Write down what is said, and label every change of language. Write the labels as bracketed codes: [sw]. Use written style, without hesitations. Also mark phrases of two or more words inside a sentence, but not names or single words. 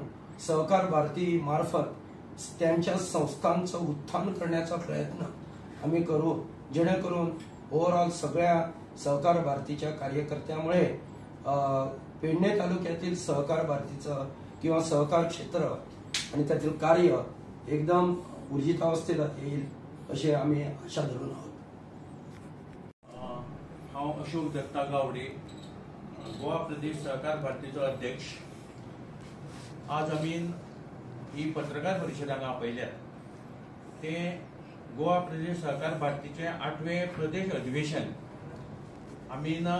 [mr] सहकार भारती मार्फत त्यांच्या संस्थांचं उत्थान करण्याचा प्रयत्न आम्ही करू, जेणेकरून ओव्हरऑल सगळ्या सहकार भारतीच्या कार्यकर्त्यामुळे पेडणे तालुक्यातील सहकार भारतीचं किंवा सहकार क्षेत्र आणि त्यातील कार्य एकदम ऊर्जितावस्थेला येईल अशी आम्ही आशा धरून आहोत. [kok] हांव अशोक दत्ता गावडे, गोवा प्रदेश सहकार भारतीचो अध्यक्ष. आज आमी ही पत्रकार परिशद हांगा आपयल्यात ते गोवा प्रदेश सहकार भारतीचे 8वें प्रदेश अधिवेशन आमी